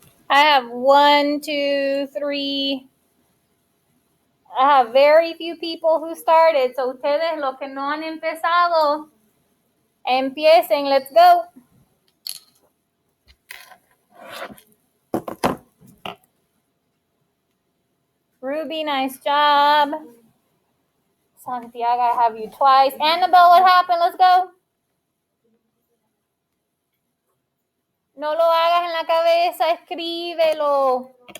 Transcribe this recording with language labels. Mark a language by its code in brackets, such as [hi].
[en] I have 1, 2, 3. I have very few people who started. [es] So ustedes, los que no han empezado, empiecen. [en] Let's go. Ruby, nice job. Santiago, I have you twice. Annabelle, what happened? Let's go. [es] No lo hagas en la cabeza, escríbelo.